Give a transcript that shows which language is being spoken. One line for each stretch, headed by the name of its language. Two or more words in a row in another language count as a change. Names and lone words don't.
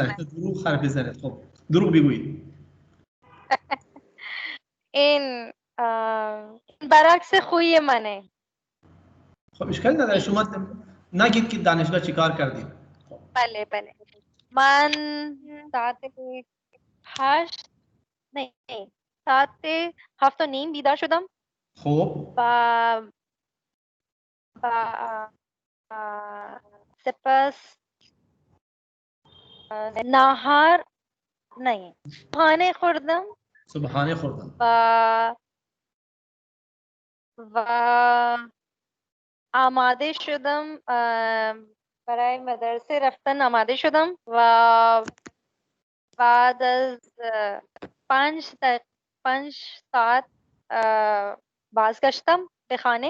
Persian: بزنید، دروغ حرف بزنید. خب دروغ بگویید. این برعکس خوی منه. خب اشکال نداره. شما نگید که دانشگاه چیکار کردید. بله بله من ساعت 8
Hindi: नहीं सात से
Persian: 7:30 بیدار شدم. خب سپس نهار
Hindi: नहीं खाने
Persian: خوردم صبحانه خوردم و آماده شدم برای مدرسه رفتن آماده شدم و بعد از 5 ساعت بازگشتم به خانه